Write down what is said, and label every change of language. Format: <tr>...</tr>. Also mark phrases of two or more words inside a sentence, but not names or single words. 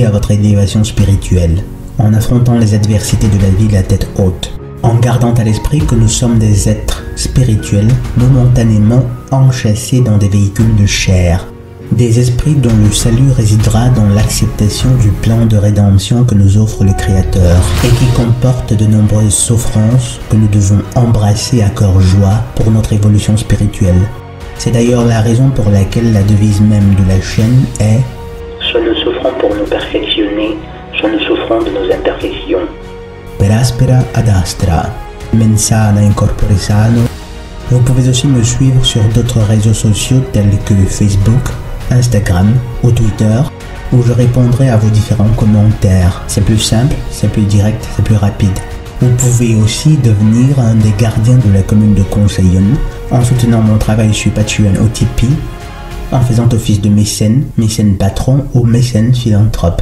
<fr>à votre élévation spirituelle, en affrontant les adversités de la vie la tête haute, en gardant à l'esprit que nous sommes des êtres spirituels momentanément enchâssés dans des véhicules de chair, des esprits dont le salut résidera dans l'acceptation du plan de rédemption que nous offre le Créateur et qui comporte de nombreuses souffrances que nous devons embrasser à cœur joie pour notre évolution spirituelle. C'est d'ailleurs la raison pour laquelle la devise même de la chaîne est « Soit nous souffrons pour nous perfectionner, soit nous souffrons de nos imperfections. »</fr> <la>Per aspera ad astra, mens sana in corpore sano.</la> <fr>Vous pouvez aussi me suivre sur d'autres réseaux sociaux tels que Facebook, Instagram ou Twitter, où je répondrai à vos différents commentaires. C'est plus simple, c'est plus direct, c'est plus rapide. Vous pouvez aussi devenir un des gardiens de la commune de Conseillon en soutenant mon travail sur Patreon ou Tipeee, en faisant office de mécène, mécène patron ou mécène philanthrope.</fr>